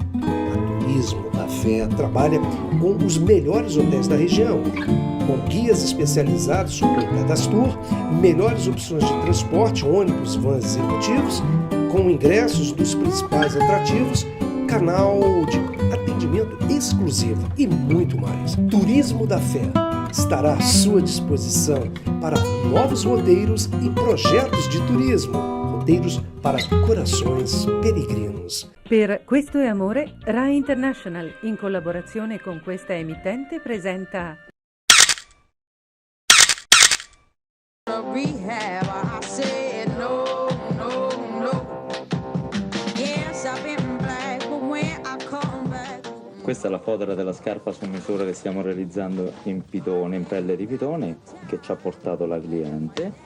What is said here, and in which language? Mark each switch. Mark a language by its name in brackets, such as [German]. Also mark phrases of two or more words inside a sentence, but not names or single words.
[Portuguese] A Turismo da da Fé trabalha com os melhores hotéis da região, com guias especializados sobre o cadastro, melhores opções de transporte, ônibus, vans executivos, com ingressos dos principais atrativos, canal de atendimento exclusivo e muito mais. Turismo da Fé estará à sua disposição para novos roteiros e projetos de turismo, roteiros para corações peregrinos. [Italian] Per Questo è Amore, Rai International, in collaborazione con questa emittente, presenta Questa è la fodera della scarpa su misura che stiamo realizzando in pitone, in pelle di pitone, che ci ha portato la cliente.